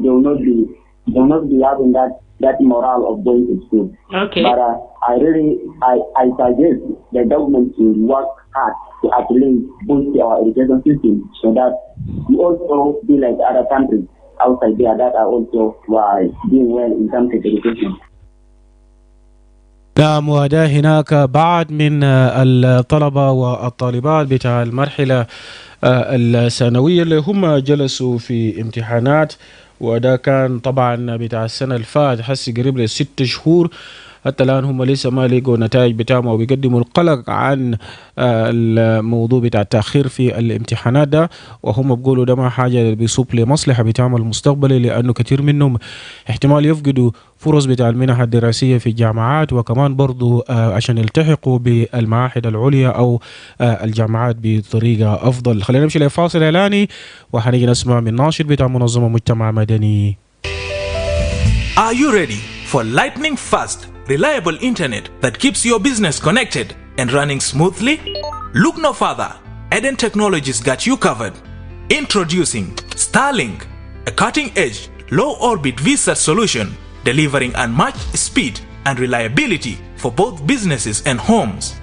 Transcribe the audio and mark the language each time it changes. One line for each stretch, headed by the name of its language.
English: They will not be having that morale of going to school. Okay. But I suggest the government should work hard to at least boost our education system so that we also be like other countries outside there that are also doing well in terms of education.
Arabic: نعم، وده هناك بعض من الطلبة والطالبات بتاع المرحلة الثانوية اللي هم جلسوا في امتحانات، وده كان طبعا بتاع السنة الفات حسي قريب ل 6 شهور. حتى الآن هم لسه ما لقوا نتائج بتاعهم وبيقدموا القلق عن الموضوع بتاع التأخير في الامتحانات ده، وهم بيقولوا ده ما حاجة بيصب لمصلحة بتاعهم المستقبلي، لأنه كثير منهم احتمال يفقدوا فرص بتاع المنح الدراسية في الجامعات، وكمان برضو عشان يلتحقوا بالمعاهد العليا أو الجامعات بطريقة أفضل. خلينا نمشي لفاصل إعلاني وحنيجي نسمع من ناشر بتاع منظمة مجتمع مدني.
English: Are you ready for lightning fast, reliable internet that keeps your business connected and running smoothly? Look no further. Eden Technologies got you covered. Introducing Starlink, a cutting-edge, low-orbit VSAT solution delivering unmatched speed and reliability for both businesses and homes.